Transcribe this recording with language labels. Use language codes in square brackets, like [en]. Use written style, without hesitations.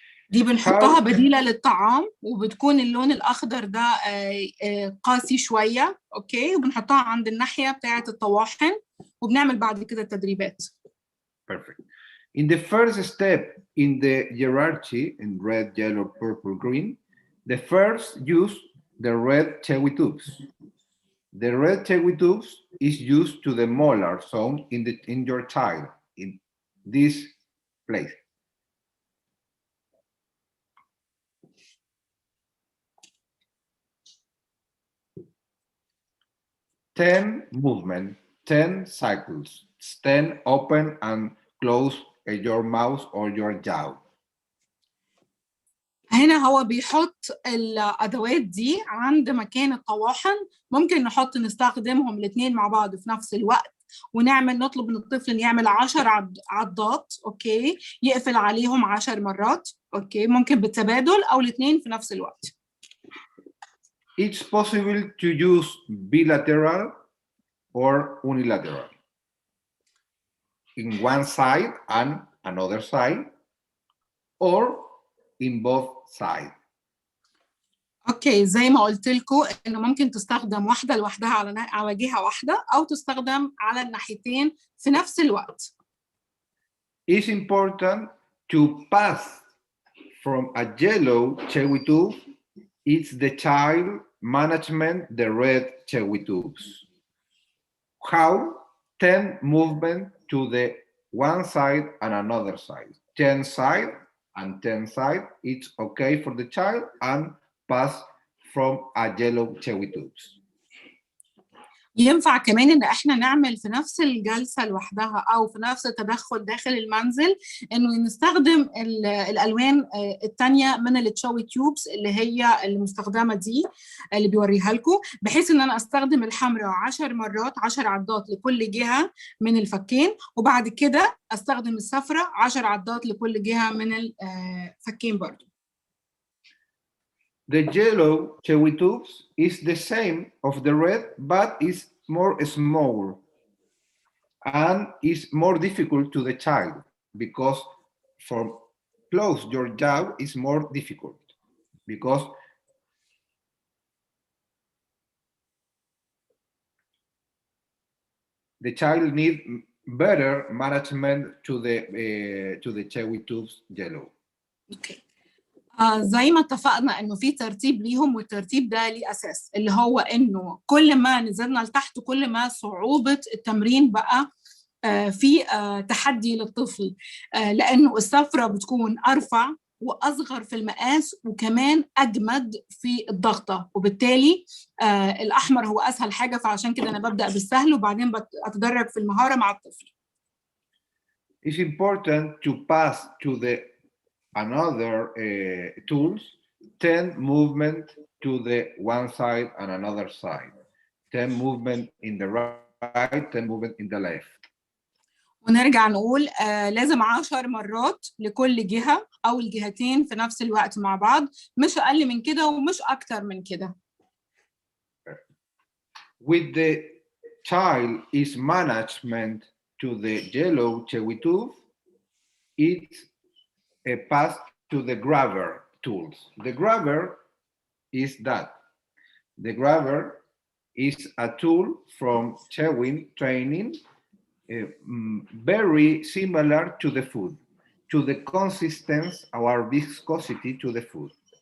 [ar] دي بنحطها بديلة للطعام وبتكون اللون الأخضر ده قاسي شوية. أوكي، وبنحطها عند الناحية بتاعة الطواحن وبنعمل بعد كده التدريبات. [en] Perfect. In the first step in the hierarchy in red, yellow, purple, green, the first use the red chewy tubes. The red chewy tubes is used to the molar zone in your child, in this place. Ten movement, 10 cycles, 10 open and close your mouth or your jaw. [ar] هنا هو بيحط الأدوات دي عند مكان الطواحن، ممكن نستخدمهم الاثنين مع بعض في نفس الوقت، نطلب من الطفل إن يعمل 10 عضات، أوكي، يقفل عليهم 10 مرات، أوكي، ممكن بالتبادل أو الاثنين في نفس الوقت. [en] It's possible to use bilateral or unilateral. In one side and another side, or in both sides. [ar] اوكي، زي ما قلت لكم انه ممكن تستخدم واحده لوحدها على جهه واحده، او تستخدم على الناحيتين في نفس الوقت. [en] It's important to pass from a yellow chewy tube. It's the child management the red chewy tubes. How? 10 movement to the one side and another side. 10 side and 10 side. It's okay for the child and pass from a yellow chewy tubes. [ar] ينفع كمان ان احنا نعمل في نفس الجلسه لوحدها او في نفس التدخل داخل المنزل، انه نستخدم الالوان الثانيه من التشوي تيوبس اللي هي المستخدمه دي اللي بيوريها لكم، بحيث ان انا استخدم الحمراء 10 مرات 10 عضات لكل جهه من الفكين، وبعد كده استخدم الصفراء 10 عضات لكل جهه من الفكين برضو. [en] The yellow chewy tubes is the same of the red, but is more small and is more difficult to the child because for close your jaw is more difficult because the child needs better management to the chewy tubes yellow. Okay. [ar] زي ما اتفقنا انه في ترتيب ليهم، والترتيب ده ليه اساس، اللي هو انه كل ما نزلنا لتحت كل ما صعوبة التمرين بقى في تحدي للطفل، لانه الصفرة بتكون ارفع واصغر في المقاس وكمان اجمد في الضغطة، وبالتالي الاحمر هو اسهل حاجة، فعشان كده انا ببدأ بالسهل وبعدين اتدرج في المهارة مع الطفل. [en] It's important to pass to the another tools, 10 movement to the one side and another side, 10 movement in the right, 10 movement in the left. [ar] ونرجع نقول لازم 10 مرات لكل جهة أو الجهتين في نفس الوقت مع بعض، مش أقل من كده ومش أكتر من كده. [en] With the child is management to the yellow chewy tube, it's a pass to the grabber tools. The grabber is that. The grabber is a tool from chewing training, very similar to the food, to the consistency or viscosity to the food.